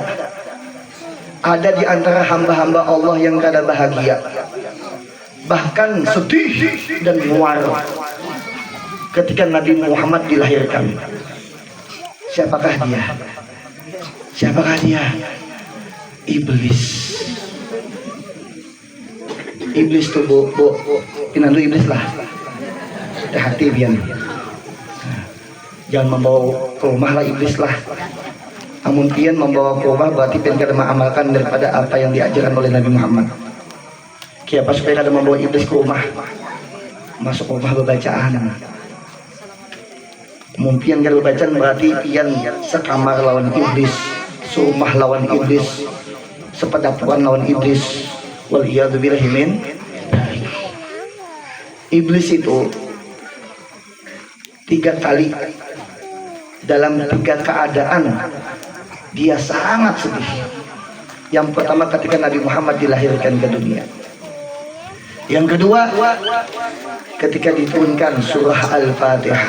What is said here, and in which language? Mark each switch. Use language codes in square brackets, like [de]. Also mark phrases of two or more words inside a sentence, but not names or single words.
[id] Ada di antara hamba-hamba Allah yang kada bahagia, bahkan sedih dan muar ketika Nabi Muhammad dilahirkan. Siapakah dia? Siapakah dia? Iblis. Iblis tuh bu, [bjn] pinandu iblis lah. Hati bian. [id] Jangan membawa ke rumah lah iblis lah. [bjn] Namun pian membawa ke rumah berarti pian kada mengamalkan daripada apa yang diajarkan oleh Nabi Muhammad. Kiapa supaya kada membawa iblis ke rumah. [id] Masuk rumah berbacaan. [bjn] Mungkin kada berbacaan berarti pian sekamar lawan iblis, serumah lawan iblis, sepedapuan lawan iblis. [ar] Waliyadzubillahi min. [id] Iblis itu 3 kali dalam 3 keadaan dia sangat sedih. Yang pertama ketika Nabi Muhammad dilahirkan ke dunia. Yang kedua ketika diturunkan surah Al-Fatihah.